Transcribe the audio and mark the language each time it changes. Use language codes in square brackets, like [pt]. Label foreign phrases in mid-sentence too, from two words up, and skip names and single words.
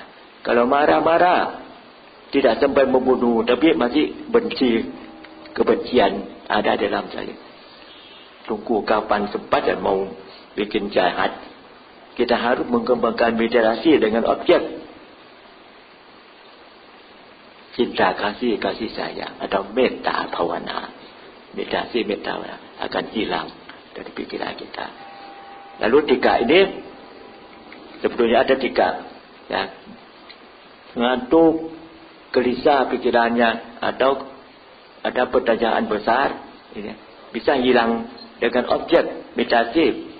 [id] Kalau marah-marah tidak sampai membunuh, tapi masih benci, kebencian ada dalam saya. Tunggu kapan sempat dan mau bikin jahat. Kita harus mengembangkan meditasi dengan objek. Cinta kasih, kasih sayang atau [pi] metta bhavana. [id] Meditasi metta akan hilang dari pikiran kita. Lalu 3 ini sebetulnya ada 3. Ya. Ngantuk, gelisah pikirannya atau ada pertanyaan besar, ini bisa hilang dengan objek meditasi.